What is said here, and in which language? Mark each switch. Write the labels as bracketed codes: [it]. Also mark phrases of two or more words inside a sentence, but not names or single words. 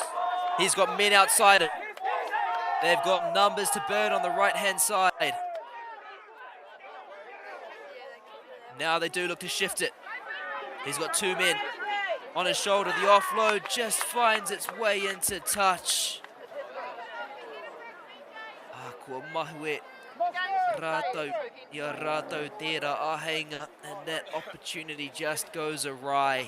[en] He's got men outside it. They've got numbers to burn on the right-hand side. Now they do look to shift it. He's got 2 men on his shoulder. The offload just finds its way into touch. [mi] Kua mahue rātou, ia rātou tērā āheinga, [en] and that opportunity just goes awry.